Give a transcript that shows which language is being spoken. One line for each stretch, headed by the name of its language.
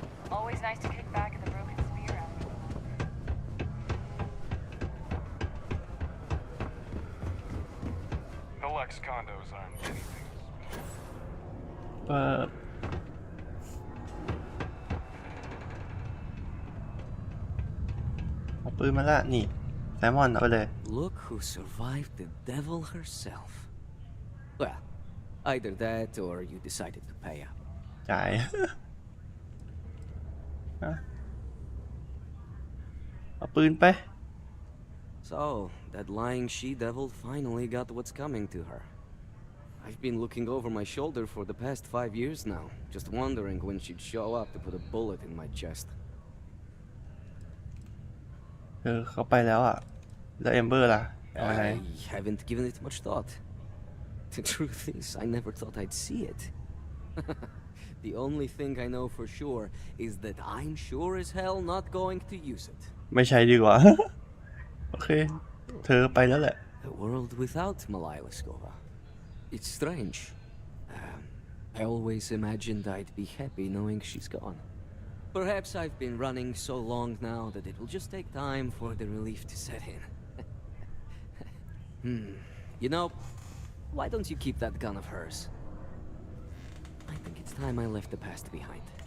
English: Always nice to kick back at the broken spear after The Lex condos aren't anything.
Thai: เปิดเอาปืนมาละนี่แซมมอนเอาไปเลย
English: Look who survived the devil herself. Well, either that or you decided to pay up.
Thai: จ่าย เอาปืนไป
English: So, that lying she-devil finally got what's coming to her. I've been looking over my shoulder for the past 5 years now, just wondering when she'd show up to put a bullet in my chest.
Thai: เขาไปแล้วอ่ะ แล้วเอมเบอร์ล่ะเอาไง
English: I haven't given it much thought. The truth is, I never thought I'd see it. The only thing I know for sure is that I'm sure as hell not going to use it.
Thai: ไม่ใช่ดีกว่า โอเค เธอไปแล้วแหละ
English: A world without Malaya Liskova. It's strange. I always imagined I'd be happy knowing she's gone. Perhaps I've been running so long now that it will just take time for the relief to set in. You know, why don't you keep that gun of hers? I think it's time I left the past behind.